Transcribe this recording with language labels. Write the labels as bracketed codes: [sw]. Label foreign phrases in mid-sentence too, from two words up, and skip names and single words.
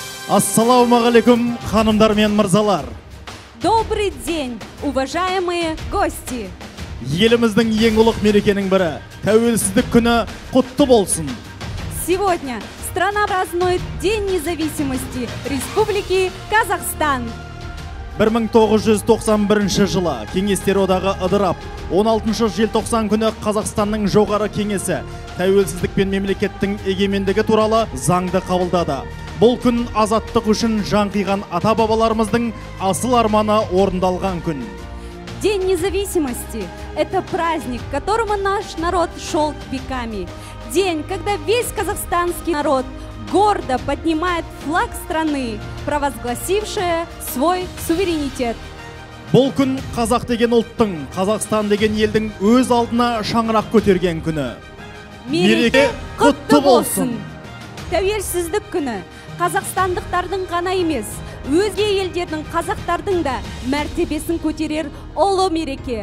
[kk] Ассалаумағалейкум, ханымдар мен мырзалар. [ru] Добрый день, уважаемые гости. [kk] Еліміздің ең ұлық мерекенің бірі, тәуелсіздік күні құтты болсын. [ru] Сегодня страна празднует День независимости Республики Казахстан. [kk] 1991 жылы Кеңестер одағы ыдырап, 16 желтоқсан күні Қазақстанның жоғары кеңесі тәуелсіздік пен мемлекеттің егемендігі туралы заңды қабылдады. Бұл күн азаттық үшін жан қиған ата-бабаларымыздың асыл арманы орындалған күн. [ru] День независимости – это праздник, к которому наш народ шел веками. День, когда весь казахстанский народ гордо поднимает флаг страны, провозгласившая свой суверенитет. [kk] Бұл күн қазақ деген ұлттың, Қазақстан деген елдің өз алдына шаңырақ көтерген күні. Мереке құтты болсын! Тәуелсіздік күні қазақстандықтардың ғана емес, өзге елдердің қазақтардың да мәртебесін көтерер ұлы мереке.